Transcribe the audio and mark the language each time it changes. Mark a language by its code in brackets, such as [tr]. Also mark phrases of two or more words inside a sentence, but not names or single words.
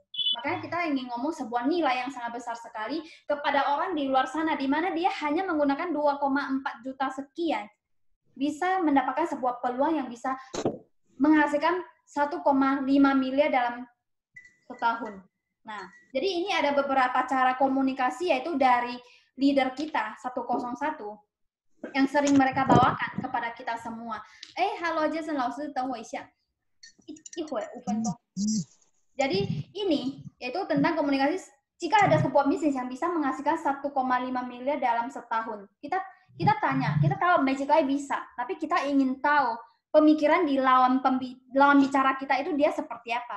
[id] Makanya kita ingin ngomong sebuah nilai yang sangat besar sekali kepada orang di luar sana, di mana dia hanya menggunakan 2,4 juta sekian, bisa mendapatkan sebuah peluang yang bisa menghasilkan 1,5 miliar dalam setahun. Nah, jadi ini ada beberapa cara komunikasi yaitu dari leader kita, 101, yang sering mereka bawakan kepada kita semua. [zh] Halo Jason, 老师等我一下。5分钟. [id] Jadi ini yaitu tentang komunikasi. Jika ada sebuah bisnis yang bisa menghasilkan 1,5 miliar dalam setahun, kita tanya, kita tahu Magic Life bisa, tapi kita ingin tahu pemikiran di lawan bicara kita itu dia seperti apa.